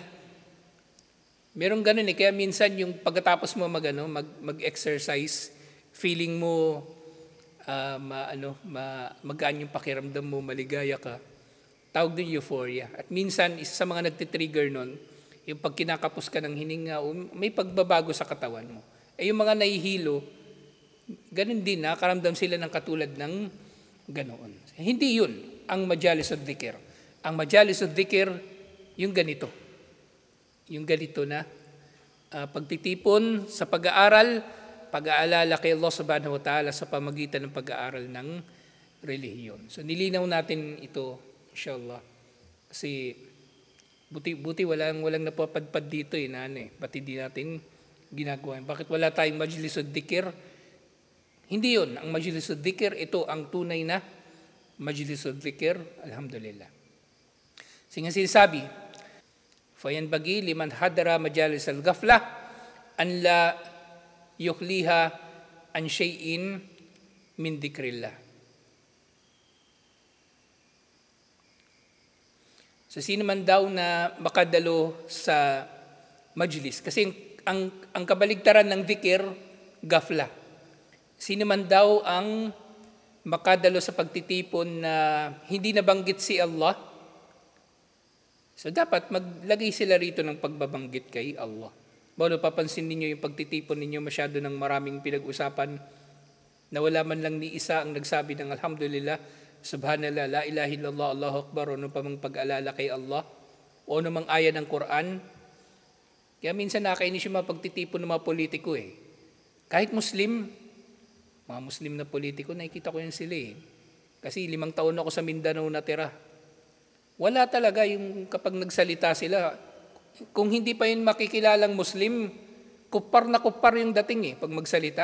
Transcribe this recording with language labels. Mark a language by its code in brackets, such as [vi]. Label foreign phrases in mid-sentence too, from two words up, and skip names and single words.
[tl] Meron ganun eh, kaya minsan yung pagkatapos mo mag-exercise, feeling mo magaan yung pakiramdam mo, maligaya ka. Tawag din euphoria. At minsan, isa sa mga nagtitrigger nun, yung pag kinakapos ka ng hininga, may pagbabago sa katawan mo. Yung mga nahihilo, ganun din, nakaramdam sila ng katulad ng ganoon. Hindi yun ang [ar] مجالس الذكر. [tl] Ang [ar] مجالس الذكر, [tl] yung ganito. Yung ganito na pagtitipon sa pag-aaral, pag-aalala kay Allah [ar] سبحانه وتعالى [tl] sa pamagitan ng pag-aaral ng relihiyon. So nilinaw natin ito, inshallah. Kasi buti walang napapadpad dito ba't hindi natin ginagawa? Bakit wala tayong [ar] مجلس الذكر? [tl] Hindi yun. Ang [ar] مجلس الذكر, [tl] ito ang tunay na [ar] مجلس الذكر. [tl] Alhamdulillah. Sige sinasabi, [ar] فينبغي لمن حضر مجالس الغفلة أن لا يخليها عن شيء من ذكر الله. [tl] So sino man daw na makadalo sa majlis, kasi ang kabaligtaran ng dhikr, ghafla. Sino man daw ang makadalo sa pagtitipon na hindi nabanggit si Allah, so dapat maglagay sila rito ng pagbabanggit kay Allah. Bawal papansin ninyo yung pagtitipon ninyo masyado ng maraming pinag-usapan na wala man lang ni isa ang nagsabi ng alhamdulillah, subhanallah, [ar] لا إله إلا الله, الله أكبر, [tl] o ano pa mang pag-alala kay Allah, o ano mang aya ng Quran. Kaya minsan nakakainis yung mga pagtitipon ng mga politiko eh. Kahit Muslim, mga Muslim na politiko, nakikita ko yan sila eh. Kasi 5 taon ako sa Mindanao natira. Wala talaga yung kapag nagsalita sila, kung hindi pa yun makikilalang Muslim, kupar na kupar yung dating pag magsalita.